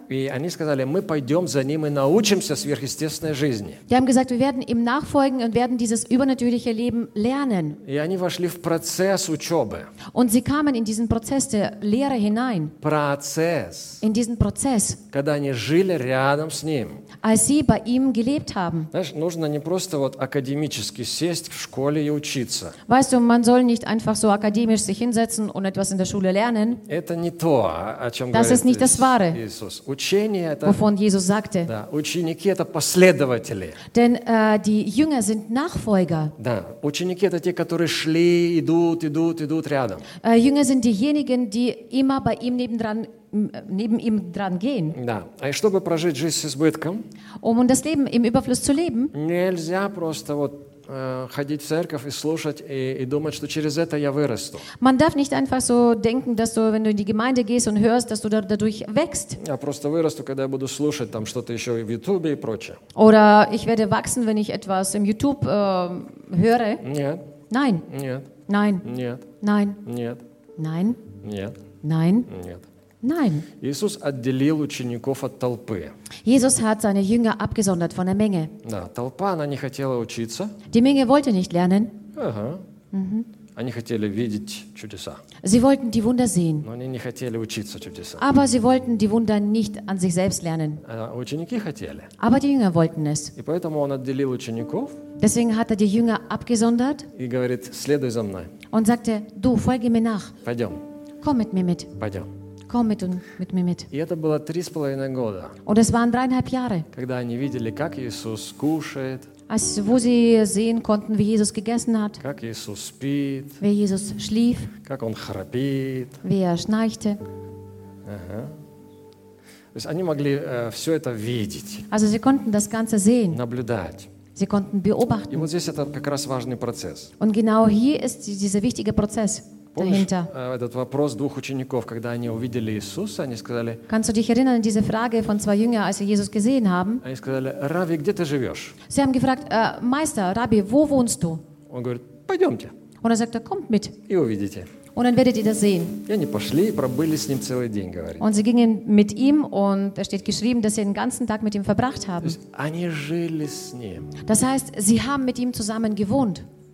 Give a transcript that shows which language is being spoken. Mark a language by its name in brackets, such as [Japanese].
[Russian] И они сказали, мы пойдем за ним и научимся сверхъестественной жизни. [German] Die haben gesagt, wir werden ihm nachfolgen und werden dieses übernatürliche Leben lernen. [Russian] И они вошли в процесс учебы. [German] Und sie kamen in diesen Prozess der Lehre hinein. [Russian] Процесс. [German] In diesen Prozess. [Russian] Когда они жили рядом с ним. [German] Als sie bei ihm gelebt haben. [Russian] Знаешь, нужно не просто вот академически сесть в школе и учиться. [German] Weißt du, man soll nicht einfach so akademisch sich hinsetzen und etwas in der Schule lernen. [Russian] Это не то, о чем [German] das ist nicht das Wahre, [Russian] Иисус. Учение это, [German] wovon Jesus sagte. [Russian] Да, ученики это последователи. [German] Denn die Jünger sind Nachfolger. [Russian] Да, ученики это те, которые шли, идут, идут, идут рядом. [German] Jünger sind diejenigen, die immer bei ihm nebendran gehen. Neben ihm dran gehen. [Russian] Да. А чтобы прожить жизнь с избытком, [German] um das Leben im Überfluss zu leben, [Russian] нельзя просто вот ходить в церковь и слушать и думать, что через это я вырасту. [German] Man darf nicht einfach so denken, dass du, wenn du in die Gemeinde gehst und hörst, dass du dadurch wächst. [Russian] Я просто вырасту, когда я буду слушать там что-то еще в YouTube и прочее. [German] Oder ich werde wachsen, wenn ich etwas im YouTube höre. [Russian] Нет. [German] Nein. [Russian] Нет. [German] Nein. [Russian] Нет. [German] Nein. [Russian] Нет. [German] Nein. [Russian] Нет. [German] Nein. [Russian] Нет. [German] Nein. [Russian] Иисус отделил учеников от толпы. [German] Jesus hat seine Jünger abgesondert von der Menge. [Russian] Да, толпа, она не хотела учиться. [German] Die Menge wollte nicht lernen. [Russian] Ага. Они хотели видеть чудеса. [German] Sie wollten die Wunder sehen. [Russian] Но они не хотели учиться чудеса. [German] Aber sie wollten die Wunder nicht an sich selbst lernen. [Russian] Ученики хотели. [German] Aber die Jünger wollten es. [Russian] И поэтому он отделил учеников. [German] Deswegen hat die Jünger abgesondert. [Russian] И говорит, следуй за мной. [German] Und sagte, du, folge mir nach. [Russian] Пойдем. [German] Komm mit mir mit. [Russian] Пойдем. [German] Komm mit mir mit. [Russian] И это было 3,5 года. [German] Und es waren 3,5 Jahre. [Russian] Когда они видели, как Иисус кушает. [German] wo sie sehen konnten, wie Jesus gegessen hat, [Russian] как Иисус спит, [German] wie Jesus schlief, [Russian] как он храпит, [German] wie er schnarchte. [Russian] Ага. То есть они могли все это видеть, [German] also sie konnten das Ganze sehen, [Russian] наблюдать. [German] Sie konnten beobachten. [Russian] И вот здесь это как раз важный процесс. [German] Und genau hier ist dieser wichtige Prozess. [Russian] Помнишь, [German] kannst du dich erinnern an diese Frage von zwei Jüngern, als sie Jesus gesehen haben? [Russian] Они сказали, Рави, где ты живешь? [German] Sie haben gefragt, Meister, Rabbi, wo wohnst du? [Russian] Он говорит, пойдемте. [German] Und er sagte, kommt mit. [Russian] И увидите. [German] Und dann werdet ihr das sehen. [Russian] И они пошли и пробыли с ним целый день, говорит. [German] Und sie gingen mit ihm und es steht geschrieben, dass sie den ganzen Tag mit ihm verbracht haben. [Russian] То есть, они жили с ним. Das heißt, sie haben mit ihm zusammen gewohnt.